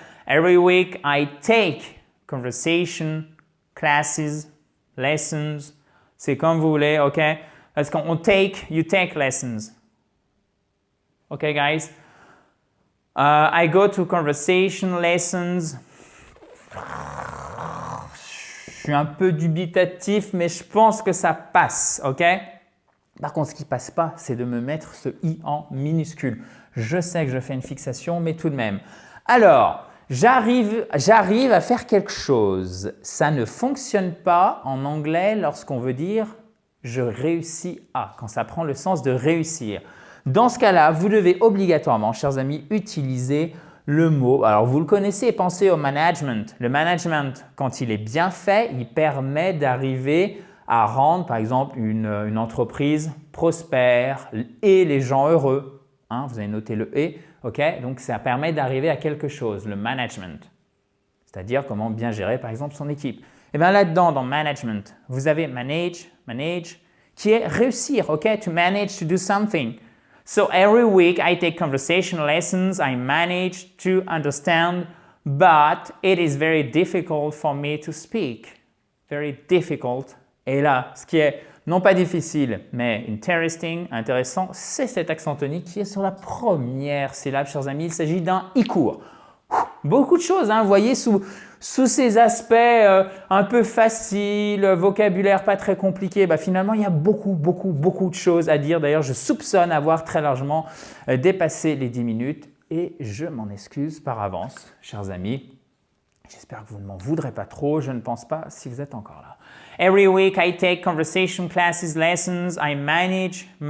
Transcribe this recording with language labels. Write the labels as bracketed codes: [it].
[en] Every week I take conversation, classes, lessons, [fr] c'est comme vous voulez, [en] ok? [fr] Parce qu'on [en] you take lessons. Ok, guys? I go to conversation lessons. [fr] Je suis un peu dubitatif, mais je pense que ça passe, ok? Par contre, ce qui ne passe pas, c'est de me mettre ce I en minuscule. Je sais que je fais une fixation, mais tout de même. Alors, j'arrive à faire quelque chose. Ça ne fonctionne pas en anglais lorsqu'on veut dire « je réussis à », quand ça prend le sens de réussir. Dans ce cas-là, vous devez obligatoirement, chers amis, utiliser le mot. Alors, vous le connaissez, pensez au management. Le management, quand il est bien fait, il permet d'arriver à rendre, par exemple, une entreprise prospère et les gens heureux. Hein, vous avez noté le « et ». Okay? Donc, ça permet d'arriver à quelque chose, le management. C'est-à-dire comment bien gérer, par exemple, son équipe. Et bien là-dedans, dans management, vous avez manage, qui est réussir, ok? [en] To manage to do something. So every week I take conversation lessons, I manage to understand, but it is very difficult for me to speak. Very difficult. [fr] Et là, ce qui est non pas difficile, mais interesting, intéressant, c'est cet accent tonique qui est sur la première syllabe, chers amis. Il s'agit d'un i court. Beaucoup de choses, hein, vous voyez, sous ces aspects un peu faciles, vocabulaire pas très compliqué, finalement, il y a beaucoup de choses à dire. D'ailleurs, je soupçonne avoir très largement dépassé les 10 minutes et je m'en excuse par avance, chers amis. J'espère que vous ne m'en voudrez pas trop, je ne pense pas si vous êtes encore là. [en] Every week I take conversation classes, lessons, I manage.